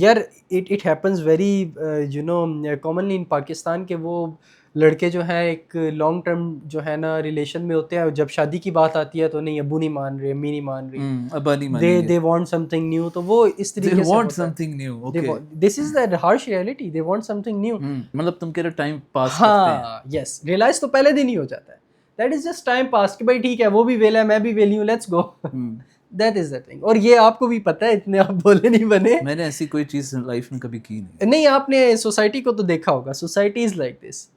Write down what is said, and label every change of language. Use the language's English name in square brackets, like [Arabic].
[Urdu] یار [English] it happens very you know commonly in [Urdu] Pakistan کے وہ لڑکے جو ہیں ایک لانگ ٹرم جو ہے نا ریلیشن میں ہوتے ہیں, جب شادی کی بات آتی ہے تو نہیں, ابو نہیں مان رہے, امی نہیں مان رہی, ابا نہیں مان رہے, [English] they want something new. [Urdu] تو وہ اس طریقے سے [English] they want something new. Okay, this is the harsh reality, they want something new. [Urdu] مطلب تم کہہ رہے ٹائم پاس کرتے ہیں. ہاں, [English] yes, [Urdu] ریئلائز تو پہلے دن ہی ہو جاتا ہے. [English] That is just time pass [Urdu] کہ بھائی ٹھیک ہے, وہ بھی ویلا ہے, میں بھی ویلی ہوں, [English] Let's go. That is the thing. [Urdu] اور یہ آپ کو بھی پتہ ہے, اتنے آپ بولے نہیں بنے, میں نے ایسی کوئی چیز لائف میں کبھی کی نہیں. نہیں, آپ نے سوسائٹی کو تو دیکھا ہوگا, [English] Society is like this.